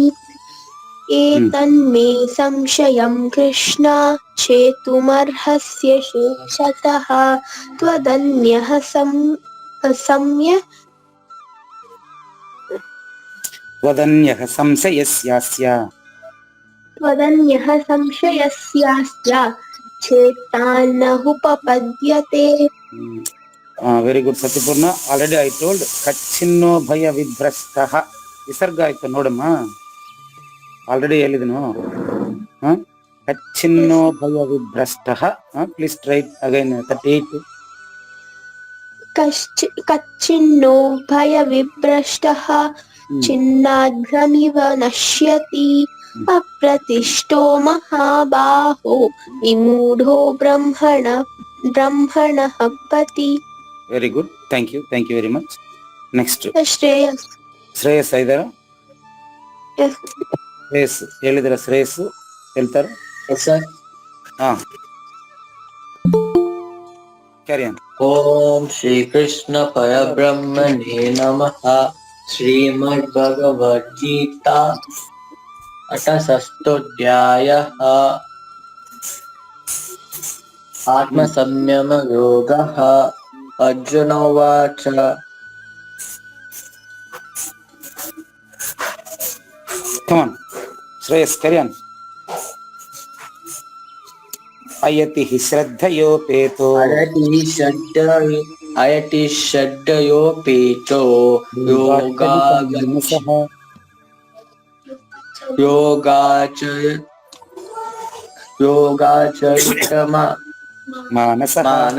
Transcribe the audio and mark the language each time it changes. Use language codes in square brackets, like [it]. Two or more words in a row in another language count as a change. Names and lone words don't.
[sa] ఏతన్మే సంశయం కృష్ణ చేతుమర్హస్య శేషతః త్వదన్యః సంశయస్యాస్య చేత్తానహుపపద్యతే. [en] Very good సత్యపూರ್ಣ. Already I told [sa] ಕಚ್ಚಿನ್ನೋ ಭಯ ವಿಭ್ರಷ್ಟಃ [kn] ವಿಸರ್ಗ ಆಯ್ತು ನೋಡಮ್ಮ, ಆಲ್ರೆಡಿ ಹೇಳಿದನು. [sa] ಕಚ್ಚಿನ್ನೋ ಭಯ ವಿಭ್ರಷ್ಟಃ. [en] Please try again 38. [sa] కచ్చిన్నో భయ విభ్రష్టః చిన్నాభ్రమివ నశ్యతి అప్రతిష్టో మహాబాహో విమూఢో బ్రహ్మణః పతి. [en] Very good, thank you very much. ನೆಕ್ಸ್ಟ್ ಶ್ರೇಯಸ್. [kn] ಶ್ರೇಯಸ್ ಐದಾರ? ಶ್ರೇಯಸ್ ಹೇಳಿದ್ರ? ಶ್ರೇಯಸ್ ಹೇಳ್ತಾರೆ. [en] carry on. [sa] ಓಂ ಶ್ರೀಕೃಷ್ಣ ಪರಬ್ರಹ್ಮಣೇ ನಮಃ. ಶ್ರೀಮದ್ಭಗವದ್ಗೀತಾ ಅಥ ಷಷ್ಠೋऽಧ್ಯಾಯः. ಆತ್ಮಸಂಯಮಯೋಗः. ಅರ್ಜುನ ಉವಾಚ [en] Come on, Shreyas, carry on. [sa] అయతి శ్రద్ధయోపేతో యోగాచరితమానసః